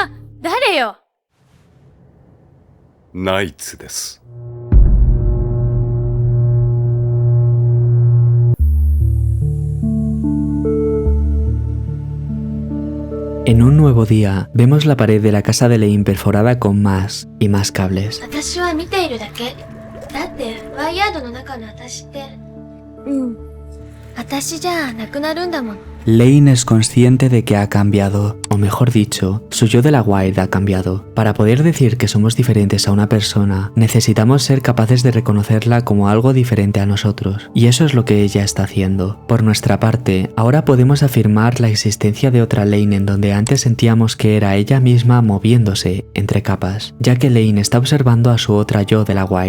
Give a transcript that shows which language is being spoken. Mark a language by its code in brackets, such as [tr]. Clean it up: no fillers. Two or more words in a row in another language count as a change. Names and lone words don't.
[ja] Knights です。 [es] En un nuevo día, vemos la pared de la casa de Lane perforada con más y más cables. [ja] 私は見ているだけ。だって、ワイヤードの中の私って。私じゃなくなるんだもん。 [es] Lane es consciente de que ha cambiado, o mejor dicho, su yo de la Wire ha cambiado. Para poder decir que somos diferentes a una persona, necesitamos ser capaces de reconocerla como algo diferente a nosotros, y eso es lo que ella está haciendo. Por nuestra parte, ahora podemos afirmar la existencia de otra Lane en donde antes sentíamos que era ella misma moviéndose entre capas, ya que Lane está observando a su otra yo de la Wire.